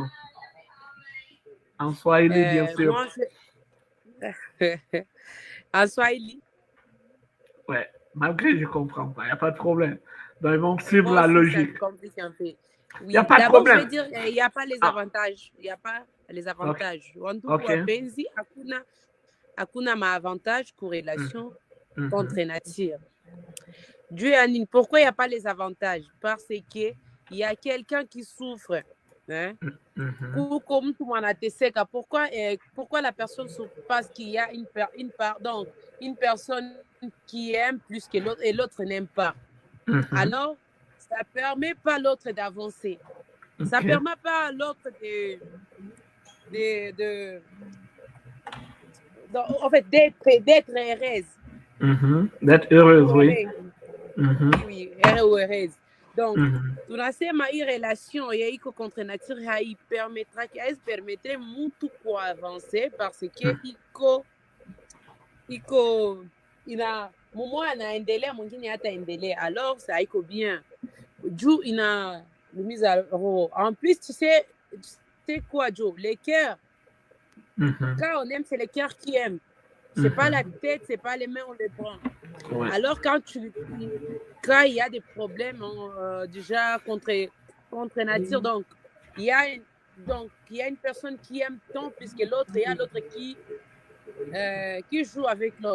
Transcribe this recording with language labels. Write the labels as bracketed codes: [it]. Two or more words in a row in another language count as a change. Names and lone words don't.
[fr] En Swahili, bien sûr. Moi, en Swahili. Ouais, malgré que je comprends pas, il n'y a pas de problème. Donc, ils vont suivre la logique. Oui. Il n'y a pas de problème. Je vais dire, il n'y a pas les avantages. Il n'y a pas les avantages. [sw] Wapenzi, hakuna maavantage [fr] corrélation contre nature. Dieu Anine, pourquoi il n'y a pas les avantages? Parce que il y a quelqu'un qui souffre. Hein? Comme tout le monde a testé, pourquoi la personne souffre? Parce qu'il y a une personne qui aime plus que l'autre et l'autre n'aime pas. Alors, ça ne permet pas l'autre d'avancer. Ça ne permet pas à l'autre en fait, d'être heureuse. D'être heureuse, oui. Oui, heureuse. Donc, [sw] tunasema hii relation ya iko [fr] contre nature permettrait [sw] mtu kuavancer [fr] parce que [sw] iko ina mmoja anaendelea mwingine hataendelea, [fr] alors ça [sw] iko bien juu ina lumiza roho. [fr] En plus, tu sais quoi, Joe, les cœurs, quand on aime, c'est les cœurs qui aiment. C'est pas la tête, c'est pas les mains, on les prend. Ouais. Alors, quand il y a des problèmes déjà contre nature, donc il y a une personne qui aime tant plus que l'autre, et il y a l'autre qui joue avec l'autre.